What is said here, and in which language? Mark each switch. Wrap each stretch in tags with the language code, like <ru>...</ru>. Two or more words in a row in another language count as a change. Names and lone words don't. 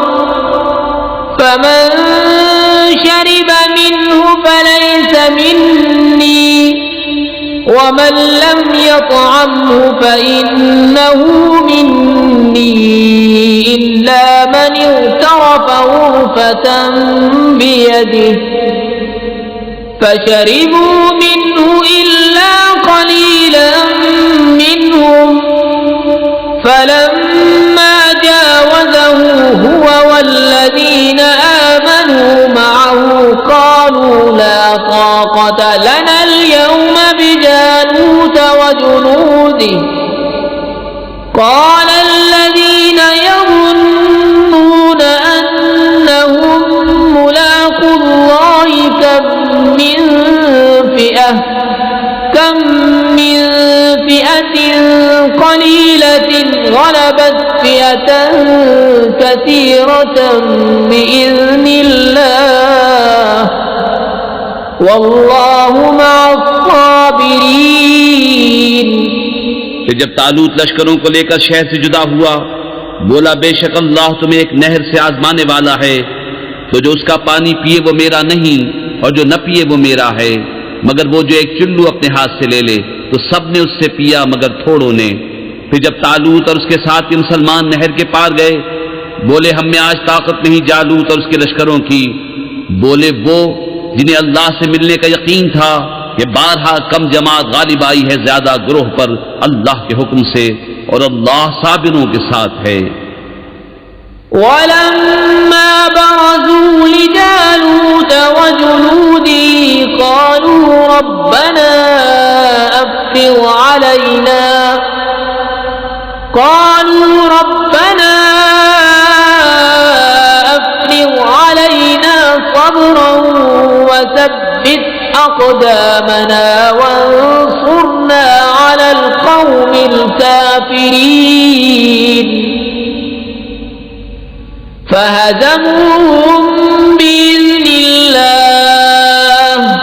<ar>فمن شرب منه فليس مني ومن لم يطعمه فإنه مني إلا من اغترف غرفة بيده فشربوا منه إلا قليلا منهم فلما جاوزه هو والذين آمنوا معه قالوا لا قتلنا اليوم بجالوت وجنوده قال الذين يظنون أنهم ملاقو الله كم من فئة قليلة غلبت فئة كثيرة بإذن الله والله مع الصابرين।</ar> <ur>کہ جب طالوت لشکروں کو لے کر شہر سے جدا ہوا، بولا بے شک اللہ تمہیں ایک نہر سے آزمانے والا ہے، تو جو اس کا پانی پیے وہ میرا نہیں اور جو نہ پیے وہ میرا ہے، مگر وہ جو ایک چلو اپنے ہاتھ سے لے لے. تو سب نے اس سے پیا مگر تھوڑوں نے۔ پھر جب طالوت اور اس کے ساتھ کے مسلمان نہر کے پار گئے، بولے ہم میں آج طاقت نہیں جالوت اور اس کے لشکروں کی. بولے وہ جنہیں اللہ سے ملنے کا یقین تھا کہ بارہا کم جماعت غالب آئی ہے زیادہ گروہ پر اللہ کے حکم سے، اور اللہ صابروں کے ساتھ ہے.</ur> <ar>ولما برزوا لجالوت وجنوده قالوا ربنا أفرغ अलैना صبرا وثبت أقدامنا وانصرنا على القوم الكافرين فهزموهم بإذن الله</ar>